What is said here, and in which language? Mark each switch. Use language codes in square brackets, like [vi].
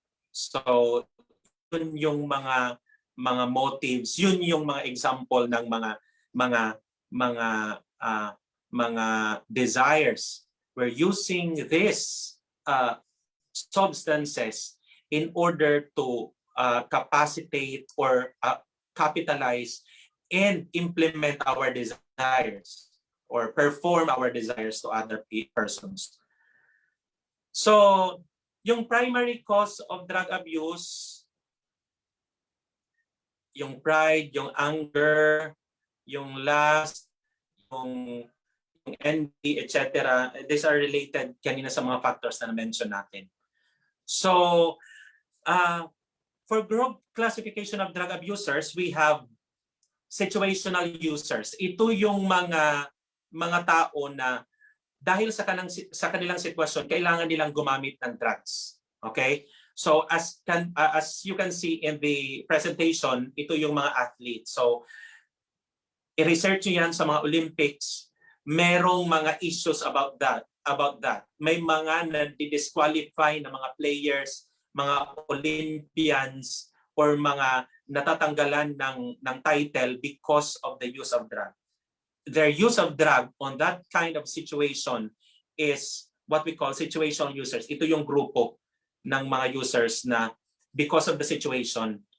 [tl] So, yun yung mga motives, yun yung mga example ng mga desires. [en] We're using these substances in order to capacitate or capitalize and implement our desires or perform our desires to other persons. So, yung primary cause of drug abuse, yung pride, yung anger, yung lust, yung envy, etc. These are related [tl] kanina sa mga factors na na-mention natin. [en] So, for group classification of drug abusers, we have situational users. [tl] Ito yung mga tao na dahil sa kanilang sitwasyon, kailangan nilang gumamit ng drugs. [en] Okay? So, as you can see in the presentation, [tl] ito yung mga athletes. [en] So, [tl] i-research nyo yan sa mga Olympics, merong mga issues about that. May mga na-disqualify na mga players, mga Olympians, or mga natatanggalan ng title [en] because of the use of drug. Their use of drug on that kind of situation is what we call situational users. [tl] Ito yung grupo ng mga users na [en] because of the situation.